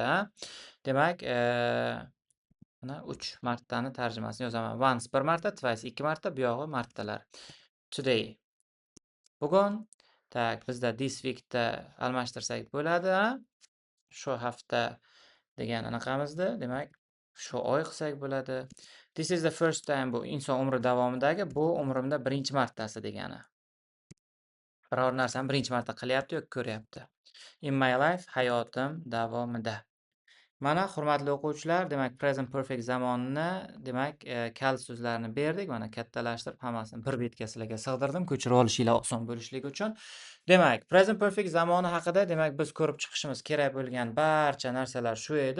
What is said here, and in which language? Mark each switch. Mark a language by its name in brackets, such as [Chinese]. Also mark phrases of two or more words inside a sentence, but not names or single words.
[Uzbek] Demak, mana 3 martani tarjimasini yozaman. Once bir marta, twice 2 marta, buyog'i martalar. Today. Bugun. Tak, bizda [English] this week'da [Uzbek] almashtirsak bo'ladi, shu hafta degan anaqamizda, demak, shu oy qilsak bo'ladi. [English] This is the first time, [Uzbek] bu inson umri davomidagi, bu umrimda birinchi martasi degani. Biror narsani birinchi marta qilyapti yoki ko'ryapti. [English] In my life, [Uzbek] hayotim davomida. Mana hurmatli o'quvchilar, demak [English] present perfect [Uzbek] zamonini, demak kalit so'zlarni berdik. Mana kattalashtirib hammasini bir betga sizlarga sig'dirdim, ko'chirib olishinglar oson bo'lishligi uchun. Demak, [English] present perfect [Uzbek] zamoni haqida demak biz ko'rib chiqishimiz kerak bo'lgan barcha narsalar shu edi.